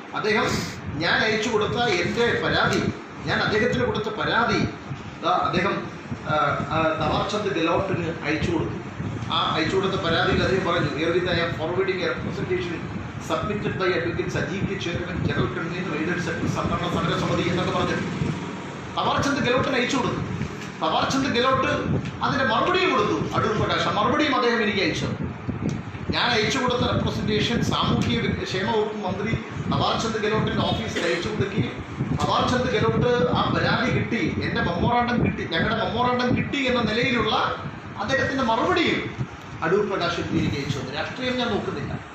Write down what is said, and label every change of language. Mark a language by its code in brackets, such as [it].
[ml] അദ്ദേഹം ഞാൻ അയച്ചു കൊടുത്ത എൻ്റെ പരാതി, ഞാൻ അദ്ദേഹത്തിന് കൊടുത്ത പരാതി അദ്ദേഹം തവാർചന്ദ് ഗെഹ്ലോട്ടിന് അയച്ചു കൊടുത്തു. അയച്ചു കൊടുത്ത പരാതിയിൽ അദ്ദേഹം പറഞ്ഞു, [en] "Herewith I am forwarding a representation submitted by Advocate Sajid K. Chairman, General Convener, Aided Sector, [ml] സംഘടന സമര സമിതി" എന്നൊക്കെ പറഞ്ഞു തവാർചന്ദ് ഗെഹ്ലോട്ടിന് അയച്ചു കൊടുത്തു. തവാർചന്ദ് ഗെഹ്ലോട്ട് അതിന് മറുപടിയും കൊടുത്തു. അടൂർ പ്രകാശ് മറുപടിയും അദ്ദേഹം എനിക്ക് അയച്ചു. ഞാൻ അയച്ചു കൊടുത്ത റെപ്രസെൻറ്റേഷൻ സാമൂഹ്യ ക്ഷേമ വകുപ്പ് മന്ത്രി തവാർചന്ദ് ഗെഹ്ലോട്ടിൻ്റെ ഓഫീസിൽ അയച്ചു കൊടുക്കുകയും തവാർചന്ദ് ഗെഹ്ലോട്ട് ആ പരാതി കിട്ടി, എൻ്റെ മെമ്മോറാണ്ടം കിട്ടി, ഞങ്ങളുടെ മെമ്മോറാണ്ടം കിട്ടി എന്ന നിലയിലുള്ള അദ്ദേഹത്തിൻ്റെ മറുപടിയും അടൂർ പ്രകാശ് എനിക്ക് അയച്ചു. രാഷ്ട്രീയം ഞാൻ നോക്കുന്നില്ല.